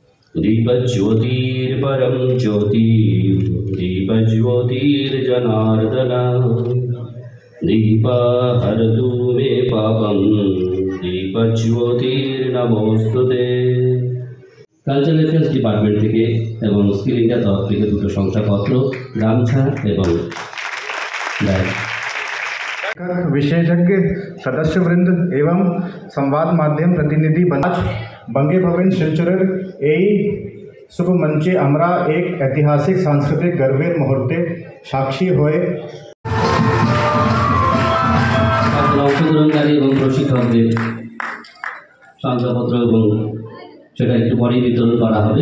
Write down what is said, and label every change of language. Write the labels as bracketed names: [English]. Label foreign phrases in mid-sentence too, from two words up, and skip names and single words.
[Sanskrit] दीपज्योतिर्परं ज्योति दीपज्योतिर्जनार्दन दीपहरतु मे पापं दीपज्योतिर्नमोस्तुते। [English] Cultural Affairs Department [Bangla] থেকে এবং স্কিল ইন্ডিয়া তরফ থেকে দুটো শংসাপত্র, গামছা এবং ব্যাগ। বিশেষজ্ঞ সদস্য বৃন্দ এবং সংবাদ মাধ্যম প্রতিনিধি আজ বঙ্গ ভবন শিলচর এই শুভ মঞ্চে আমরা এক ঐতিহাসিক সাংস্কৃতিক গর্বের মুহূর্তে সাক্ষী হয়ে অংশগ্রহণকারী এবং প্রশিক্ষকদের শংসাপত্র এবং সেটা একটু পরেই বিতরণ করা হবে।